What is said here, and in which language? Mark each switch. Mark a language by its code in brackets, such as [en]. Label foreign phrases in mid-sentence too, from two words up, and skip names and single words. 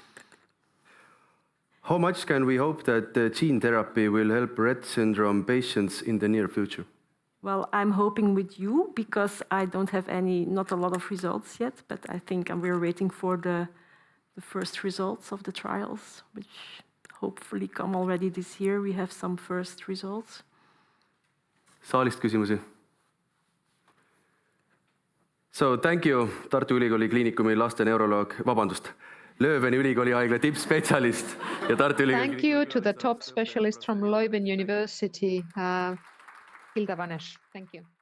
[en] how much can we hope that the gene therapy will help Rett syndrome patients in the near future? Well, I'm hoping with you, because I don't have not a lot of results yet, but I think we're waiting for the first results of the trials, which hopefully come already this year. We have some first results. [et] Saalist küsimusi? [en] So thank you, [et] Tartu Ülikooli Kliinikumi laste neuroloog, Leuveni ülikooli haigla tippspetsialist ja Tartu Ülikooli. [en] Thank you to the top specialist from Leuven University, Hilde van Esch. Thank you.